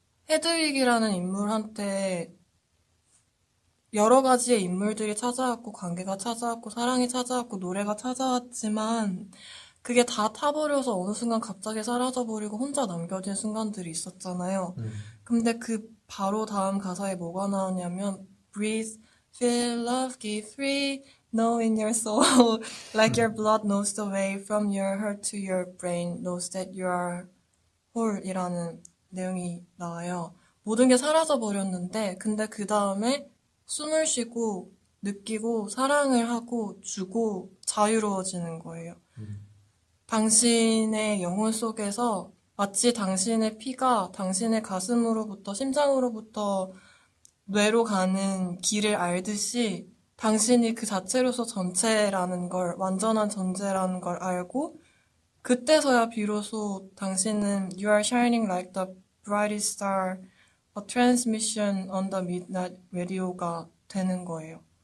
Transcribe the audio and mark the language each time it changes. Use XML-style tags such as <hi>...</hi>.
<ko>헤드윅이라는 인물한테 여러 가지의 인물들이 찾아왔고 관계가 찾아왔고 사랑이 찾아왔고 노래가 찾아왔지만 그게 다 타버려서 어느 순간 갑자기 사라져버리고 혼자 남겨진 순간들이 있었잖아요. 근데 그 바로 다음 가사에 뭐가 나오냐면</ko> <en>Breathe, feel love, give free, know in your soul like your blood knows the way from your heart to your brain knows that you are whole</en> <ko>이라는 내용이 나와요. 모든 게 사라져버렸는데 근데 그 다음에 숨을 쉬고 느끼고 사랑을 하고 주고 자유로워지는 거예요. 당신의 영혼 속에서 마치 당신의 피가 당신의 가슴으로부터 심장으로부터 뇌로 가는 길을 알듯이 당신이 그 자체로서 전체라는 걸 완전한 존재라는 걸 알고 그때서야 비로소 당신은</ko> <en>You are shining like the brightest star, a transmission on the midnight radio</en> <ko>가 되는 거예요.</ko>